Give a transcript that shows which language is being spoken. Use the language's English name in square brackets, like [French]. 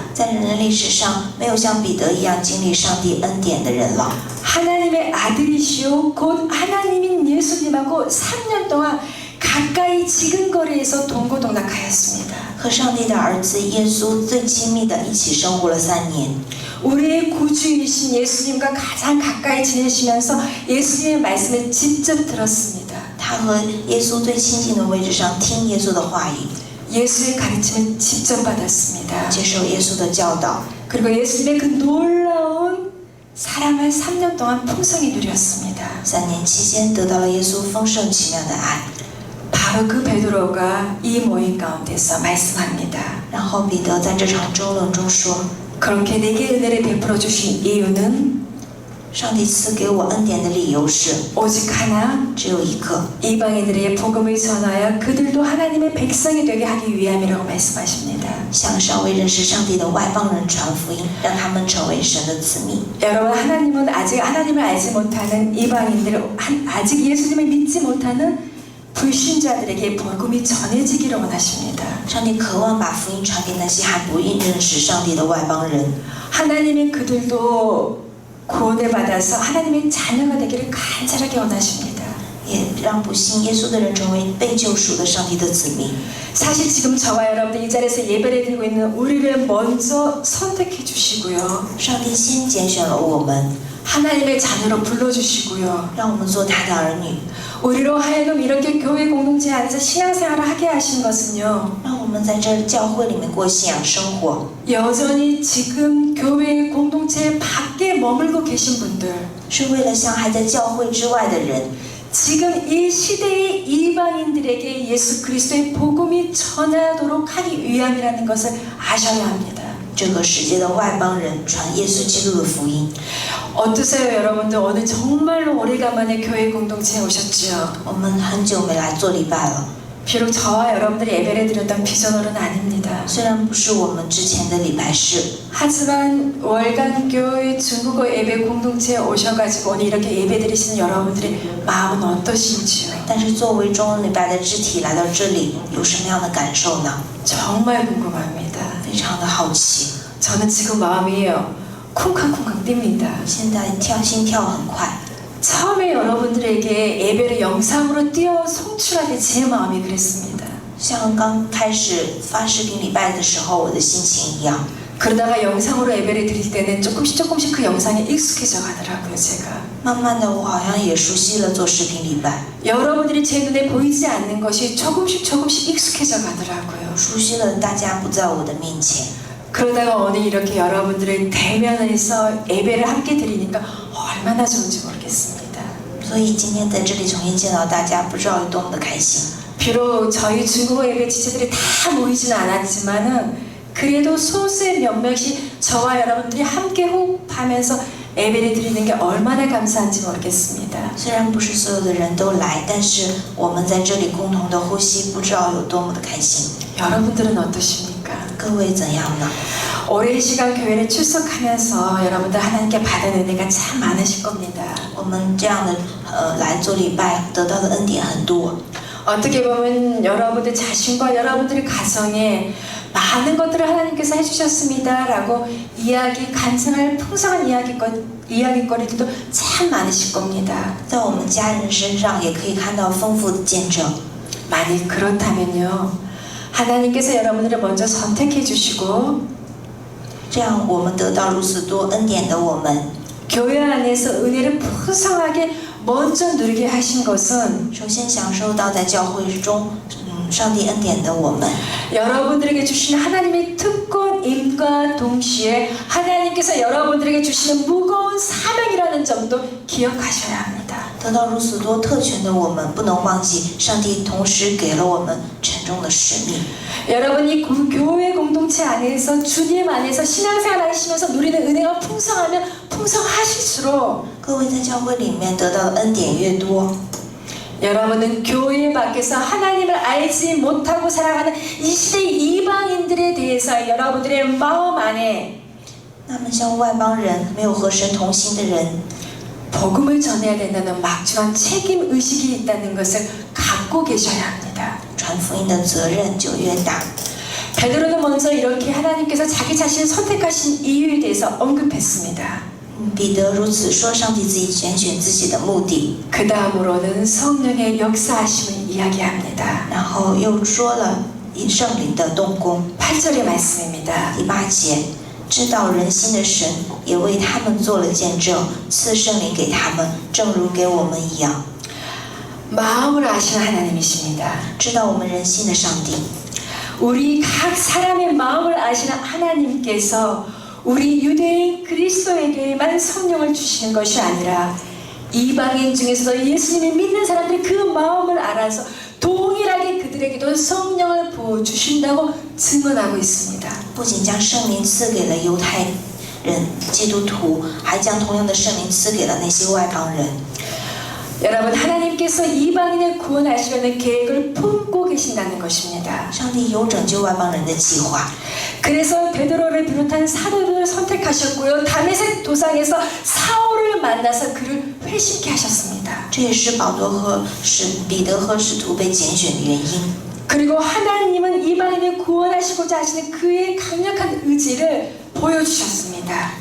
[Chinese] 在人类历史上，没有像彼得一样经历上帝恩典的人了。 [Korean] 하나님의 아들이시오 곧 하나님인 예수님하고 3년 동안 가까이 지근거리에서 동고동락하였습니다. [Chinese] 和上帝的儿子耶稣最亲密的一起生活了3年。 [Korean] 우리의 구주이신 예수님과 가장 가까이 지내시면서 예수님의 말씀을 직접 들었습니다. [Chinese] 他和耶稣最亲近的位置上听耶稣的话语， [Korean] 예수의 가르침을 직접 받았습니다. [Chinese] 接受耶稣的教导， [Korean] 그리고 예수님의 그 놀라운 사랑을 3년 동안 풍성히 누렸습니다. [Chinese] 3年期间得到了耶稣丰盛奇妙的爱。 [Korean] 바로 그 베드로가 이 모임 가운데서 말씀합니다. [Chinese] 然后彼得在这场争论中说： [Korean] 그렇게 내게 은혜를 베풀어 주신 이유는 [Chinese] 上帝赐给我恩典的理由是 [Korean] 오직 하나, [Chinese] 只有一个， [Korean] 이방인들에게 복음을 전하여 그들도 하나님의 백성이 되게 하기 위함이라고 말씀하십니다. [Chinese] 向尚未认识上帝的外邦人传福音，让他们成为神的子民。 [Korean] 여러분, 하나님은 아직 하나님을 알지 못하는 이방인들, 아직 예수님을 믿지 못하는 불신자들에게 복음이 전해지기를 원하십니다. [Chinese] 上帝渴望把福音传给那些还不认识上帝的外邦人， [Korean] 하나님이 그들도 구원을 받아서 하나님의 자녀가 되기를 간절하게 원하십니다. [Chinese] 也让不信耶稣的人成为被救赎的上帝的子民。 [Korean] 사실 지금 저와 여러분들 이 자리에서 예배를 드리고 있는 우리를 먼저 선택해 주시고요. [Chinese] 上帝先拣选了我们， [Korean] 하나님의 자녀로 불러주시고요. [Chinese] 让我们做他的儿女， [Korean] 우리로 하여금 이렇게 교회 공동체 안에서 신앙생활을 하게 하신 것은요. [Chinese] 让我们在这教会里面过信仰生活， [Korean] 여전히 지금 교회 공동체 밖에 머물고 계신 분들, [Chinese] 是为了向还在教会之外的人， [Korean] 지금 이 시대의 이방인들에게 예수 그리스도의 복음이 전하도록 하기 위함이라는 것을 아셔야 합니다. [Chinese] 这个世界的外邦人传耶稣基督的福音。 [Korean] 어떠세요, 여러분들? 오늘 정말로 오래간만에 교회 공동체에 오셨죠? [Chinese] 我们很久没来做礼拜了， [Korean] 비록 저와 여러분들이 예배를 드렸던 비전홀은 아닙니다. [Chinese] 虽然不是我们之前的礼拜式， [Korean] 하지만 월간 교회 중국어 예배 공동체에 오셔가지고 오늘 이렇게 예배 드리시는 여러분들의 마음은 어떠신지요? [Chinese] 但是作为中文礼拜的肢体来到这里，有什么样的感受呢？ [Korean] 정말 궁금합니다. [Chinese] 非常的好奇， [Korean] 저는 지금 마음이 쿵쾅쿵쾅 뜁니다. [Chinese] 现在心跳很快。 [Korean] 처음에 여러분들에게 예배를 영상으로 띄워 송출하게 제 마음이 그랬습니다. [Chinese] 像刚开始发视频礼拜的时候，我的心情一样。 [Korean] 그러다가 영상으로 예배를 드릴 때는 조금씩 그 영상에 익숙해져 가더라고요, 제가. [Chinese] 慢慢的，我好像也熟悉了做视频礼拜， [Korean] 여러분들이 제 눈에 보이지 않는 것이 조금씩 익숙해져 가더라고요. [Chinese] 熟悉了大家不在我的面前。 [Korean] 그러다가 오늘 이렇게 여러분들을 대면해서 예배를 함께 드리니까 얼마나 좋은지 모르겠습니다. [Chinese] 所以今天在这里重新见到大家，不知道有多么的开心。 [Korean] 비록 저희 중국어 예배 지체들이 다 모이지는 않았지만은 그래도 소수의 몇몇이 저와 여러분들이 함께 호흡하면서 예배를 드리는 게 얼마나 감사한지 모르겠습니다. [Chinese] 虽然不是所有的人都来，但是我们在这里共同的呼吸，不知道有多么的开心。 [Korean] 여러분들은 어떠십니까? [Chinese] 各位怎样呢？ [Korean] 오랜 시간 교회를 출석하면서 여러분들 하나님께 받은 은혜가 참 많으실 겁니다. [Chinese] 我们这样的来做礼拜，得到的恩典很多。 [Korean] 어떻게 보면 여러분들 자신과 여러분들의 가정에 많은 것들을 하나님께서 해주셨습니다라고 간증할 풍성한 이야기거리들도 참 많으실 겁니다. [Chinese] 在我们家人身上也可以看到丰富的见证。 [Korean] 만일 그렇다면요, 하나님께서 여러분들을 먼저 선택해 주시고 [Chinese] 这样我们得到如此多恩典的我们， [Korean] 교회 안에서 은혜를 풍성하게 먼저 누리게 하신 것은 [Chinese] 首先享受到在教会中，上帝恩典的我们， [Korean] 여러분들에게 주시는 하나님의 특권임과 동시에 하나님께서 여러분들에게 주시는 무거운 사명이라는 점도 기억하셔야 합니다. [Chinese] 得到如此多特权的我们，不能忘记上帝同时给了我们沉重的使命。 [Korean] 여러분이 교회 공동체 안에서 주님 안에서 신앙생활 하시면서 누리는 은혜가 풍성하면 풍성하실수록 [Chinese] 各位在教会里面得到的恩典越多， [Korean] 여러분은 교회 밖에서 하나님을 알지 못하고 살아가는 이 시대의 이방인들에 대해서 여러분들의 마음 안에 [Chinese] 那么像外邦人、没有和神同行的人， [Korean] 복음을 전해야 된다는 막중한 책임 의식이 있다는 것을 갖고 계셔야 합니다. [Chinese] 传福音的责任就越大。 [Korean] 베드로는 먼저 이렇게 하나님께서 자기 자신을 선택하신 이유에 대해서 언급했습니다. [Chinese] 彼得如此说，上帝自己拣选自己的目的， [Korean] 그 다음으로는 성령의 역사하심을 이야기합니다. [Chinese] 然后又说了圣灵的动工。 [Korean] 8절의 말씀입니다. [Chinese] 第8节，知道人心的神也为他们做了见证，赐圣灵给他们，正如给我们一样。 [Korean] 마음을 아시는 하나님이십니다. [Chinese] 知道我们人心的上帝， [Korean] 우리 각 사람의 마음을 아시는 하나님께서 우리 유대인 그리스도에게만 성령을 주시는 것이 아니라 이방인 중에서도 예수님을 믿는 사람들이 그 마음을 알아서 동일하게 그들에게도 성령을 부어주신다고 증언하고 있습니다. [Chinese] 不仅将圣灵赐给了犹太人基督徒，还将同样的圣灵赐给了那些外邦人。 [Korean] 여러분, 하나님께서 이방인을 구원하시려는 계획을 품고 계신다는 것입니다. [Chinese] 上帝有拯救外邦人的计划， [Korean] 그래서 베드로를 비롯한 사도를 선택하셨고요. 다메섹 도상에서 사울을 만나서 그를 회심케 하셨습니다. [Chinese] 这也是保罗和彼得和使徒被拣选的原因。 [Korean] 그리고 하나님은 이방인을 구원하시고자 하시는 그의 강력한 의지를 보여주셨습니다.